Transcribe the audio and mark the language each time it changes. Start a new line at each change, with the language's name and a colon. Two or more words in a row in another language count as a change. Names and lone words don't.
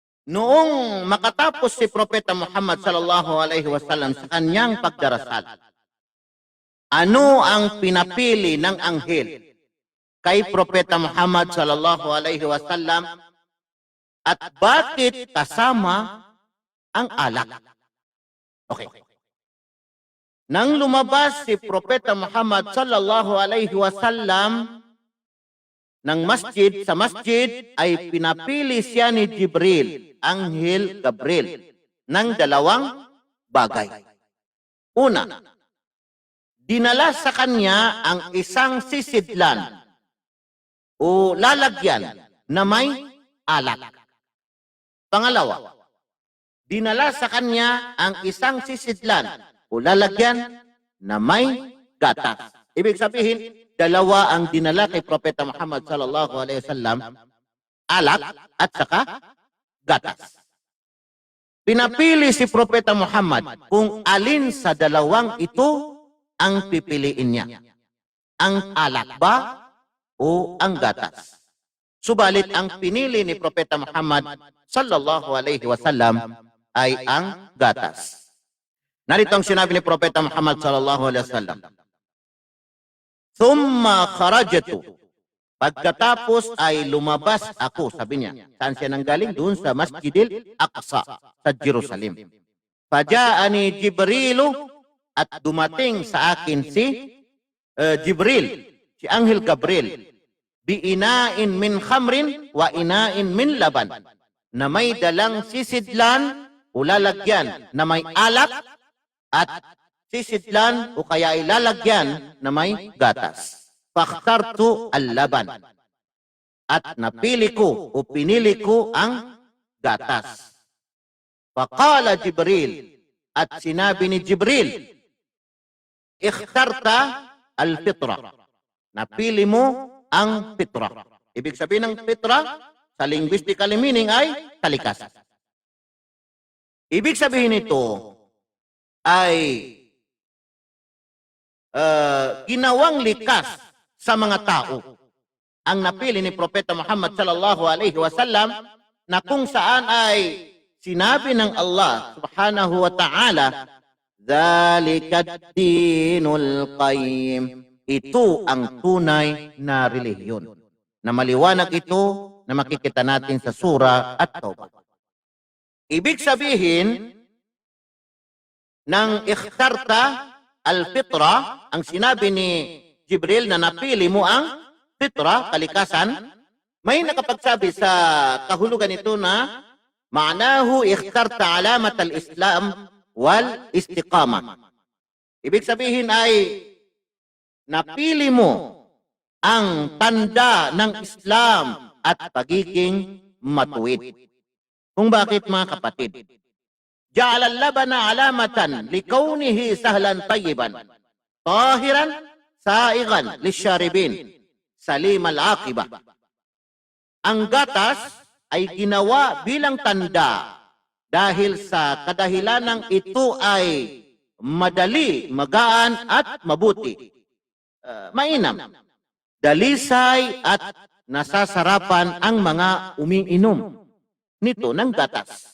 Filipino: noong makatapos si Propeta Muhammad
Arabic: صلى الله عليه وسلم
Filipino: sa kanyang pagdarasal, ano ang pinapili ng anghel kay Propeta Muhammad
Arabic: صلى الله عليه وسلم
Filipino: at bakit kasama ang alak? Okay. Nang lumabas si Propeta Muhammad
Arabic: صلى الله عليه وسلم
Filipino: ng masjid, sa masjid ay pinapili siya ni Jibril, Anghel Gabriel, ng dalawang bagay. Una, dinala sa kanya ang isang sisidlan o lalagyan na may alak. Pangalawa, dinala sa kanya ang isang sisidlan o lalagyan na may gatas. Ibig sabihin, dalawa ang dinala kay Propeta Muhammad
Arabic: صلى الله عليه وسلم,
Filipino: alak at saka gatas. Pinapili si Propeta Muhammad kung alin sa dalawang ito ang pipiliin niya. Ang alak ba o ang gatas? Subalit ang pinili ni Propeta Muhammad
Arabic: صلى الله عليه وسلم
Filipino: ay ang gatas. Narito ang sinabi ni Propeta Muhammad
Arabic: صلى الله عليه وسلم. ثم خرجت.
Filipino: Pagkatapos ay lumabas ako, sabi niya. Saan siya nanggaling? Doon sa Masjidil Aqsa sa Jerusalem.
Arabic: فجاءني جبريل,
Filipino: at dumating sa akin si Jibril, si Anghel Gabriel,
Arabic: بإناء من خمر وإناء من لبن,
Filipino: na may dalang sisidlan o lalagyan na may alak at sisidlan o kaya ay lalagyan na may gatas.
Arabic: فاخترت اللبن,
Filipino: at napili ko o pinili ko ang gatas.
Arabic: فقال جبريل,
Filipino: at sinabi ni Jibril,
Arabic: اخترت الفطرة,
Filipino: napili mo ang fitra. Ibig sabihin ng fitra sa
English: linguistical meaning
Filipino: ay kalikasan. Ibig sabihin nito ay ginawang likas sa mga tao ang napili ni Propeta Muhammad
Arabic: صلى الله عليه وسلم,
Filipino: na kung saan ay sinabi ng Allah
Arabic: سبحانه وتعالى, "ذلك الدين القيم."
Filipino: Ito ang tunay na relihiyon. Na maliwanag ito na makikita natin sa surah At-Taubah. Ibig sabihin ng
Arabic: اخترت الفطرة,
Filipino: ang sinabi ni Jibril na napili mo ang fitra, kalikasan, may nakapagsabi sa kahulugan ito na
Arabic: معناه اخترت علامة الإسلام والاستقامة.
Filipino: Ibig sabihin ay napili mo ang tanda ng Islam at pagiging matuwid. Kung bakit, mga kapatid?
Arabic: جعل اللبن علامة لكونه سهلا طيبا طاهرا سائغا للشاربين سليم العاقبة.
Filipino: Ang gatas ay ginawa bilang tanda dahil sa kadahilanang ito ay madali, magaan at mabuti. Mainam, dalisay at nasasarapan ang mga umiinom nito ng gatas.